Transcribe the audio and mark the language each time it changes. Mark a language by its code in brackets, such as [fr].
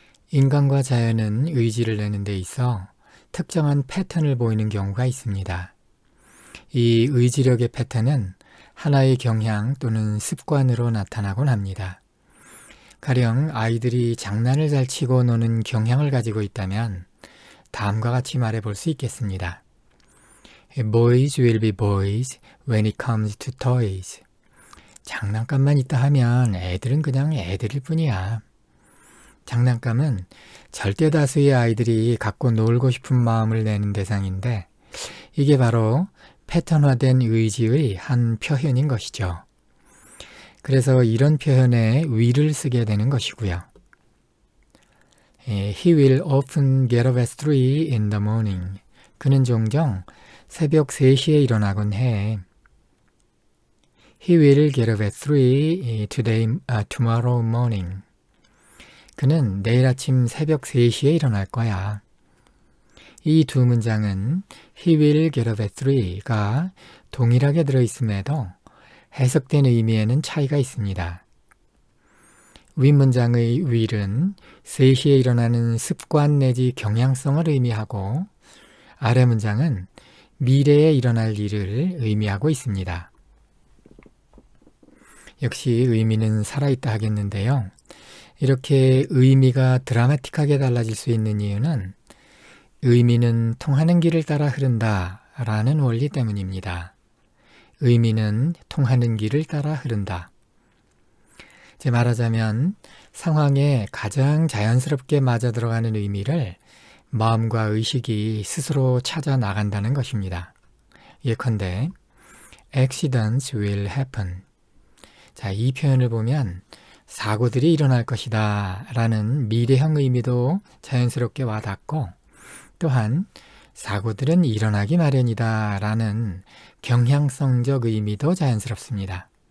[ko] 인간과 자연은 의지를 내는 데 있어 특정한 패턴을 보이는 경우가 있습니다. 이 의지력의 패턴은 하나의 경향 또는 습관으로 나타나곤 합니다. 가령 아이들이 장난을 잘 치고 노는 경향을 가지고 있다면 다음과 같이 말해볼 수 있겠습니다. [en] Boys will be boys when it comes to toys. [ko] 장난감만 있다 하면 애들은 그냥 애들일 뿐이야. 장난감은 절대 다수의 아이들이 갖고 놀고 싶은 마음을 내는 대상인데 이게 바로 패턴화된 의지의 한 표현인 것이죠. 그래서 이런 표현에 will을 쓰게 되는 것이고요. [en] He will often get up at 3 in the morning. [ko] 그는 종종 새벽 3시에 일어나곤 해. [en] He will get up at 3 tomorrow morning. [ko] 그는 내일 아침 새벽 3시에 일어날 거야. 이 두 문장은 [en] He will get up at 3 [ko] 가 동일하게 들어있음에도 해석된 의미에는 차이가 있습니다. 윗문장의 will은 3시에 일어나는 습관 내지 경향성을 의미하고 아래 문장은 미래에 일어날 일을 의미하고 있습니다. 역시 의미는 살아있다 하겠는데요. 이렇게 의미가 드라마틱하게 달라질 수 있는 이유는 의미는 통하는 길을 따라 흐른다라는 원리 때문입니다. 의미는 통하는 길을 따라 흐른다. 말하자면 상황에 가장 자연스럽게 맞아들어가는 의미를 마음과 의식이 스스로 찾아 나간다는 것입니다. 예컨대 [en] accidents will happen. [ko] 이 표현을 보면 사고들이 일어날 것이다 라는 미래형 의미도 자연스럽게 와닿고 또한 사고들은 일어나기 마련이다 라는 경향성적 의미도 자연스럽습니다.